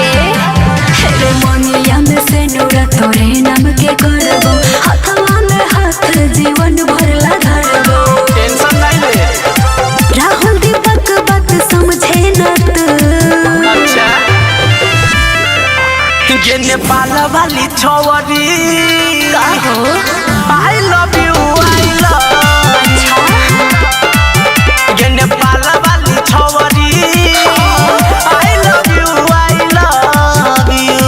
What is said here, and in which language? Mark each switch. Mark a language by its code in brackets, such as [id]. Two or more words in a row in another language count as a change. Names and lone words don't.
[bho] हेरे मनिया में से नूरा तोरे नाम के करबो हथवा में हाथ जीवन भरला धरबो टेंशन नहीं ले राहुल दीपक बात समझे न तू अच्छा ये नेपाल वाली छवरी का हो [en] I love you [bho] ये नेपाल वाली छवरी [en] I love you